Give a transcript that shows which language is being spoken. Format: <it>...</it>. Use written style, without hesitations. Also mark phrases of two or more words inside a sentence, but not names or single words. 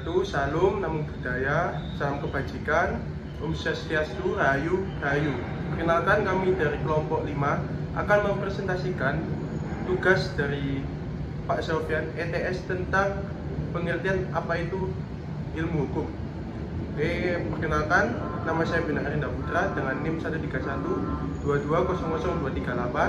<id>Salam,</id> <pi>Namo Buddhaya,</pi> <id>Salam Kebajikan,</id> <ban>Om Swastiastu,</ban> <id>Rahayu, Rahayu. Perkenalkan, kami dari kelompok 5 akan mempresentasikan tugas dari Pak Sofyan ETS tentang pengertian apa itu ilmu hukum. Oke, perkenalkan, nama saya Bina Arinda Putra dengan NIM 13122000238.</id>